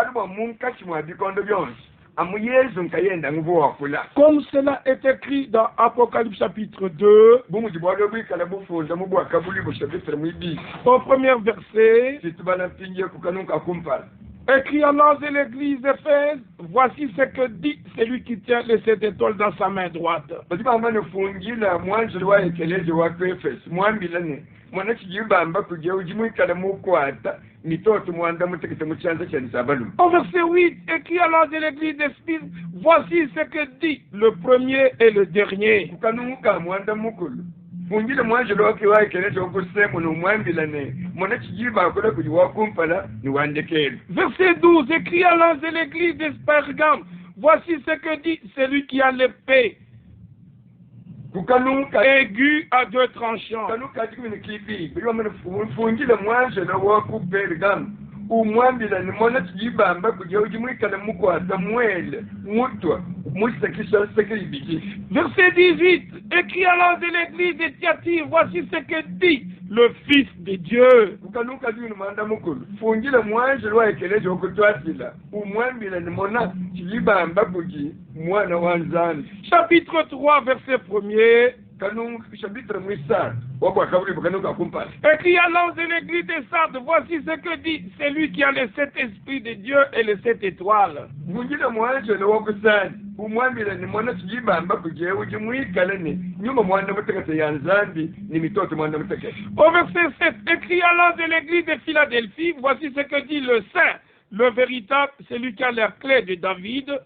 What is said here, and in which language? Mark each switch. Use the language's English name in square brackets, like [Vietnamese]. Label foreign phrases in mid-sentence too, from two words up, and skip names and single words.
[French] Comme cela est écrit dans Apocalypse chapitre 2, au premier verset, Écrit à l'ange de l'église d'Éphèse, voici ce que dit celui qui tient les 7 étoiles dans sa main droite. [Luba-Katanga] Fungila mwanzo wa ekelezi wa Efeso mwambilane mwana kijibamba kuja ujimwikala mukwata mitoto mwanda mutekete muchanza cha nisabalu. [French] Au verset 8, écrit à l'ange de l'église d'Éphèse, voici ce que dit le premier et le dernier. [Luba-Katanga] Kukanuka mwanda mukulu fungile mwanzo wake wa ekelezi okusema no mwambilane mwana kijiba akola kujiwa kumpala ni wandekele. [French] Verset 12, écrit à l'ange de l'église de Pergame, voici ce que dit celui qui a l'épée aigu à 2 tranchants. [Luba-Katanga] Fungile mwanzo na waku Pergame umwambila ni mwana kijibamba kuja ujimwikala mukwata mwele mutwa musakisha sakibiki. [French] Verset 18, écrit à l'ange de l'église de Thyatire, voici ce que dit le Fils de Dieu. [Luba-Katanga] Fungile mwanzo wa ekelezi okutwatila umwambila ni mwana kijibamba kuji mwana wa nzambi. [French] Chapitre 3, verset 1er. Chapitre 3 écrit à l'ange de l'église de Sardes, voici ce que dit celui qui a les 7 esprits de Dieu et les 7 étoiles. Au verset 7, écrit à l'ange de l'église de Philadelphie, voici ce que dit le Saint, le véritable, celui qui a la clé de David.